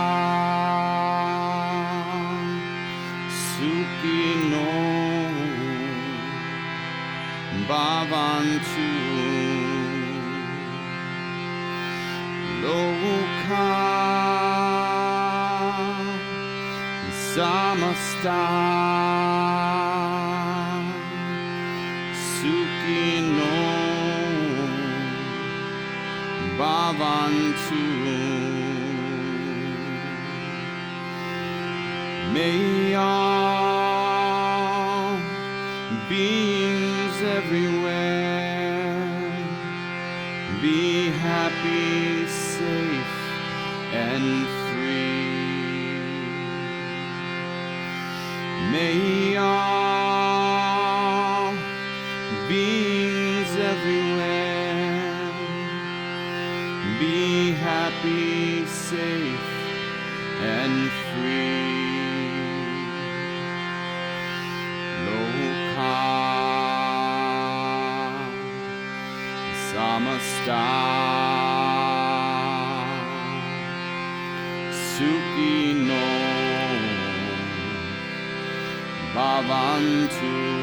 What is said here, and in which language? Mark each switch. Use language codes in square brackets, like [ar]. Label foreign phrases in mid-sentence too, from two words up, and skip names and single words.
[sa] Sukhino Bhavantu Loka Samasta Sukhino Bhavantu. [en] May all beings everywhere be happy, safe, and free. May all beings everywhere. Be happy, safe, and free. [sa] Loka samasta sukino bhavantu.